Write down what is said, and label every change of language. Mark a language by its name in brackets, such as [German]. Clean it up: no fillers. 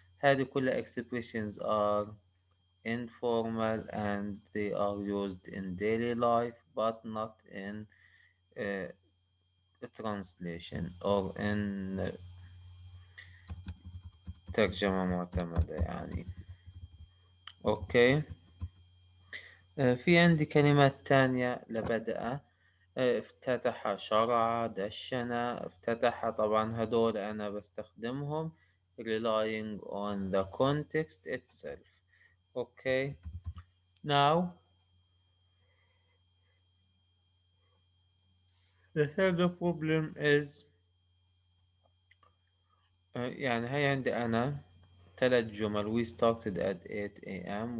[English] هذه كلها expressions are informal and they are used in daily life but not in uh, translation or in ترجمة معتمدة يعني. [Arabic] اوكي في عندي كلمات تانية لبدأ. افتتح شرع دشن افتتح طبعا هدول أنا بستخدمهم relying on the context itself. [English] okay now the third problem is يعني هي عندي أنا ثلاث جمل we started at 8 a.m.